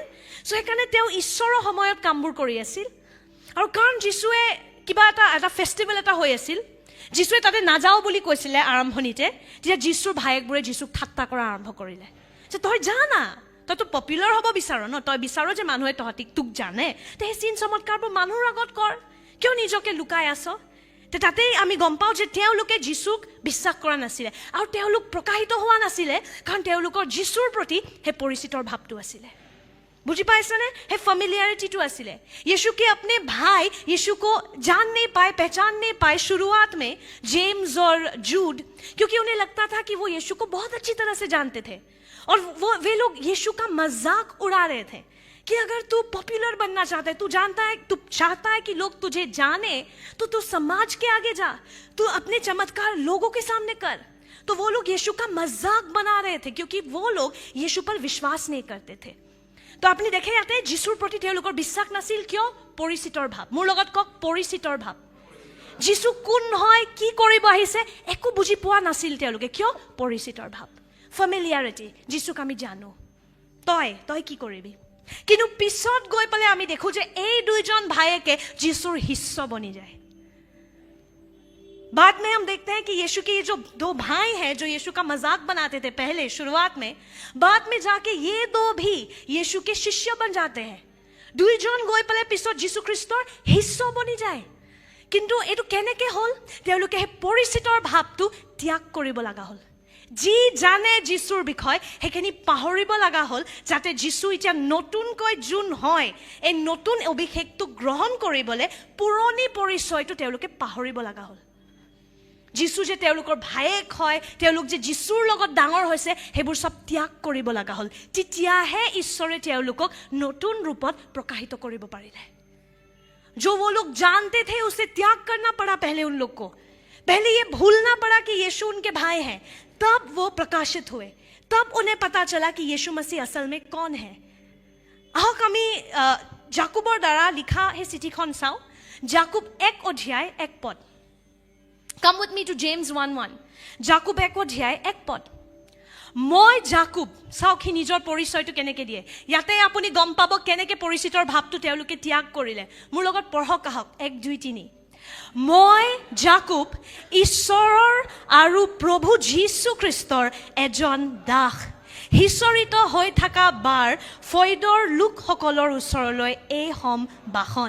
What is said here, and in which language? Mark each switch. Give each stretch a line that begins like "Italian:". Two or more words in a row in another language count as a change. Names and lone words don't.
Assamese: সেইকাৰণে তেওঁ ঈশ্বৰৰ সময়ত কামবোৰ কৰি আছিল। আৰু কাৰণ যীশুৱে কিবা এটা ফেষ্টিভেল এটা হৈ আছিল, যীশুৱে তাতে নাযাওঁ বুলি কৈছিলে আৰম্ভণিতে, তেতিয়া যীশুৰ ভায়েকবোৰে যীশুক ঠাট্টা কৰা আৰম্ভ কৰিলে যে তই জানা, তইতো পপুলাৰ হ'ব বিচাৰ ন, তই বিচাৰ যে মানুহে তহঁতিক তোক জানে, সেই চিন চমৎকাৰবোৰ মানুহৰ আগত কৰ, কিয় নিজকে লুকাই আছ? তাতেই আমি গম পাওঁ যে তেওঁলোকে যীশুক বিশ্বাস কৰা নাছিলে আৰু তেওঁলোক প্ৰকাশিত হোৱা নাছিলে, কাৰণ তেওঁলোকৰ যীশুৰ প্ৰতি সেই পৰিচিতৰ ভাৱটো আছিলে। বুজি পাইছেনে? সেই ফেমিলিয়াरिटीটো আছিলে।
Hindi: यीशु के अपने भाई यीशु को जान नहीं पाए, पहचान नहीं पाए शुरुआत में, जेम्स और जूड, क्योंकि उन्हें लगता था कि वो यीशु को बहुत अच्छी तरह से जानते थे और वे लोग यीशु का मजाक उड़ा रहे थे कि अगर तू पॉपुलर बनना चाहता है, तू जानता है, तू चाहता है कि लोग तुझे जाने, तो तू समाज के आगे जा, तू अपने चमत्कार लोगों के सामने कर। तो वो लोग यीशु का मजाक बना रहे थे, क्योंकि वो लोग यीशु पर विश्वास नहीं करते थे।
Assamese: तो আপুনি দেখে ইয়াতে যীশুৰ প্ৰতি তেওঁলোকৰ বিশ্বাস নাছিল। কিয়? পৰিচিতৰ ভাৱ। মোৰ লগত কওক, পৰিচিতৰ ভাৱ। যীশু কোন হয়, কি কৰিব আহিছে, একো বুজি পোৱা নাছিল তেওঁলোকে। কিয়? পৰিচিতৰ ভাৱ, ফেমিলিয়াৰিটি। যীশুক আমি জানো, তই কি কৰিবি। কিন্তু পিছত গৈ পেলাই আমি দেখোঁ যে এই দুইজন ভায়েকে যীশুৰ শিষ্য বনি যায়।
Hindi: बाद में हम देखते हैं कि यीशु के ये जो 2 भाई हैं जो यीशु का मजाक बनाते थे पहले शुरुआत में, बाद में जाके ये 2 भी यीशु के शिष्य बन जाते हैं।
Assamese: দুইজন গৈ পেলাই পিছত যীশু খ্ৰীষ্টৰ শিষ্য বনি যায়। কিন্তু এইটো কেনেকৈ হ'ল? তেওঁলোকে সেই পৰিচিতৰ ভাৱটো ত্যাগ কৰিব লগা হ'ল। যি জানে যীশুৰ বিষয় সেইখিনি পাহৰিব লগা হ'ল, যাতে যীশু এতিয়া নতুনকৈ যোন হয় এই নতুন অভিষেকটো গ্ৰহণ কৰিবলৈ পুৰণি পৰিচয়টো তেওঁলোকে পাহৰিব লগা হ'ল। যীশু যে তেওঁলোকৰ ভায়েক হয়, তেওঁলোক যে যীশুৰ লগত ডাঙৰ হৈছে, সেইবোৰ চব ত্যাগ কৰিব লগা হ'ল। তেতিয়াহে ঈশ্বৰে তেওঁলোকক নতুন ৰূপত প্ৰকাশিত কৰিব পাৰিলে।
Hindi: जो वो लोग जानते थे उसे त्याग करना पड़ा पहले उन लोग को, पहले ये भूलना पड़ा कि यीशु उनके भाई हैं, तब वो प्रकाशित हुए, तब उन्हें पता चला कि यीशु मसीह असल में कौन है।
Assamese: আহক আমি জাকুবৰ দ্বাৰা লিখা সেই চিঠিখন চাওঁ। জাকুব 1 অধ্যায় 1 পদ।
English: Come with me to James 1:1.
Assamese: জাকুব 1 অধ্যায় 1 পদ। মই জাকুব, চাওক সি নিজৰ পৰিচয়টো কেনেকৈ দিয়ে। ইয়াতে আপুনি গম পাব কেনেকৈ পৰিচিতৰ ভাৱটো তেওঁলোকে ত্যাগ কৰিলে। মোৰ লগত পঢ়ক আহক, 1, 2, 3। মই জাকুব, ঈশ্বৰৰ আৰু প্ৰভু যীশু খ্ৰীষ্টৰ এজন দাস, সিঁচৰিত হৈ থকা বাৰ ফৈদৰ লোকসকলৰ ওচৰলৈ এই হম বাহন।